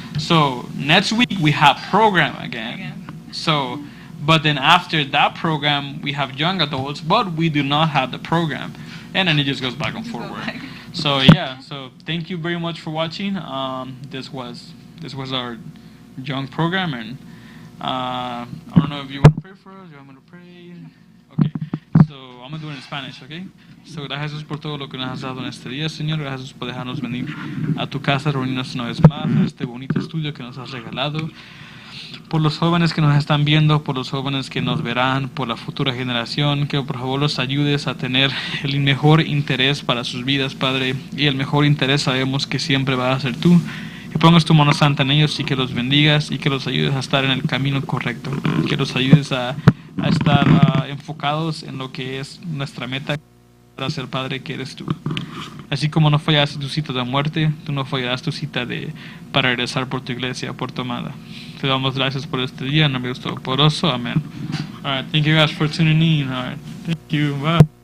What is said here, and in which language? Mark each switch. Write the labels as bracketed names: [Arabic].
[English] So next week we have program again. So, but then after that program we have young adults, but we do not have the program, and then it just goes back and forward. So yeah, so thank you very much for watching. This was our young program, and I don't know if you want to pray for us. You want me to pray? Okay, so I'm gonna do it in Spanish, okay? [Spanish] So gracias Jesús por todo lo que nos has dado en este día, Señor. Gracias por dejarnos venir a tu casa, reunirnos una vez más en este bonito estudio que nos has regalado. Por los jóvenes que nos están viendo, por los jóvenes que nos verán, por la futura generación, que por favor los ayudes a tener el mejor interés para sus vidas, Padre, y el mejor interés sabemos que siempre va a ser tú. Que pongas tu mano santa en ellos y que los bendigas y que los ayudes a estar en el camino correcto, que los ayudes a a estar enfocados en lo que es nuestra meta para ser padre que eres tú. Así como no fallaste tu cita de muerte, tú no fallarás tu cita para regresar por tu iglesia, por tu amada. Te damos gracias por este día, en nombre de Dios Todopoderoso. Amén. [English] All right, thank you guys for tuning in. All right, thank you. Bye.